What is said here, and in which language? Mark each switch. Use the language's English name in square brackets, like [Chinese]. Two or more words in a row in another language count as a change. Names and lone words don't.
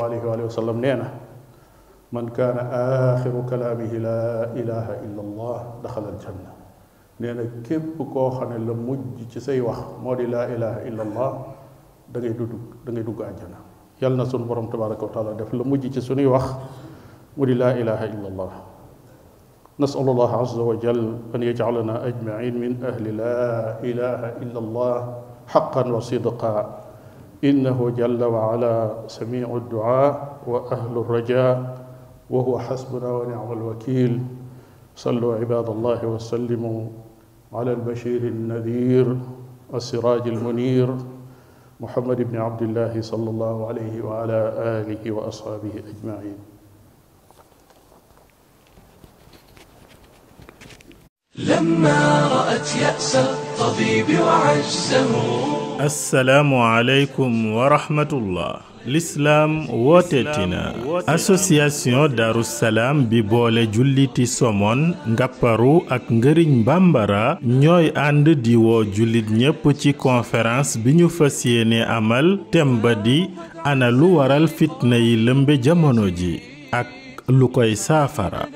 [Arabic] عليه وسلم [Wolof] nee na [Arabic] من كان آخر كلامه لا إله إلا الله دخل الجنة [Wolof] nee na képp koo xam ne la mujj ci say wax moo di [Arabic] لا إله إلا الله [Wolof] da ngay dugg àjjana yàlla na sunu borom [Arabic] تبارك وتعالى [Wolof] def la mujj ci sunuy wax mu di [Arabic] لا إله إلا الله نسأل الله عز وجل أن يجعلنا أجمعين من أهل لا إله إلا الله حقا وصدقا إنه جل وعلا سميع الدعاء وأهل الرجاء وهو حسبنا ونعم الوكيل صلوا عباد الله وسلموا على البشير النذير السراج المنير محمد بن عبد الله صلى الله عليه وعلى آله وأصحابه أجمعين. لما رأت يأس الطبيب وعجزه. السلام عليكم ورحمة الله. [Wolof] l'islam wooteetina association Darussalam bi boole julliti Somone Ngapparu ak Ngëriñ Bambara ñooy ànd di woo jullit ñépp ci conférence bi ñu fas yéene amal thème ba di ana lu waral fitna yi lëmbe jamono ji ak lu koy saafara.